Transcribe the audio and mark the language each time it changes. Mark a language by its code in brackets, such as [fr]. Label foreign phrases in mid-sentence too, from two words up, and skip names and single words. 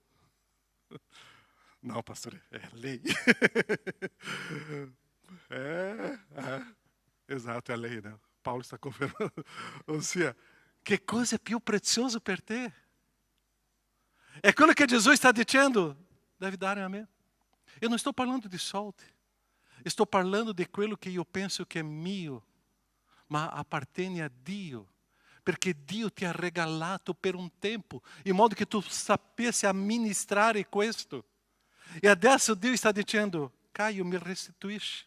[it] No, pastore, è lei. Esatto, è lei, né? Paulo sta confermando. Ossia, che cosa è più prezioso per te? È quello che Gesù sta dicendo, devi dare a me. [pt] Eu não estou [it] parlando de soldi, estou parlando di quello che io penso che è mio, ma appartiene a Dio, perché Dio ti ha regalato per un tempo, in modo che tu sapessi amministrare questo. E adesso Dio sta dicendo, Caio, mi restituisci.